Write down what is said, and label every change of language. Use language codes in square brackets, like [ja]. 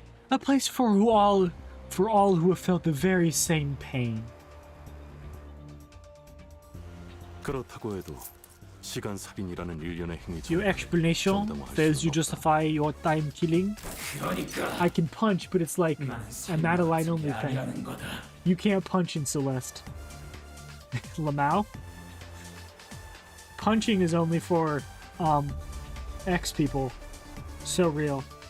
[en] A place for all who have felt the very same pain. [ko] 그렇다고 해도 시간 살인이라는 일련의 행위죠. [en] Your explanation fails you justify your time killing. I can punch, but it's like a Madeline only thing. You can't punch in Celeste. Lamau? Punching is only for X people. So real.